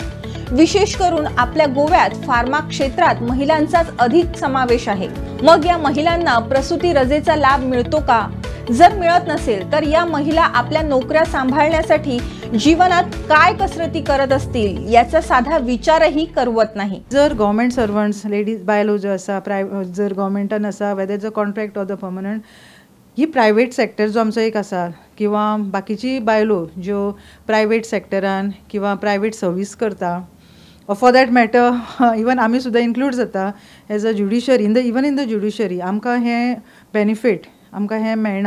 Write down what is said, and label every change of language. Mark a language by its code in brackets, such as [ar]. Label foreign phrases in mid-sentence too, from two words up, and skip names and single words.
[mr] विशेष करून आपल्या गोव्यात फार्मा क्षेत्रात महिलांचाच अधिक समावेश आहे। मग या महिलांना प्रसूती रजेचा लाभ मिळतो का? जर मिळत नसेल तर या महिला आपल्या नोकऱ्या सांभाळण्यासाठी जीवनात काय कसरती करत असतील याचा साधा विचारही करवत नाही। [kok] जर [en] government servants ladies [kok] बायलो जो आसा जर गव्हर्नमेंटान आसा [en] whether is a contract or the permanent, [kok] ही [en] private sector [kok] जो आमचो एक आसा किंवा बाकीची बायलो ज्यो प्रायवेट सेक्टरान किंवा [en] private service [kok] करता, [en] for that matter even [kok] आमी सुद्दां इन्क्लूड जाता [en] as a judiciary even in the judiciary [kok] आमकां हें बेनिफीट आमकां हें मेळना।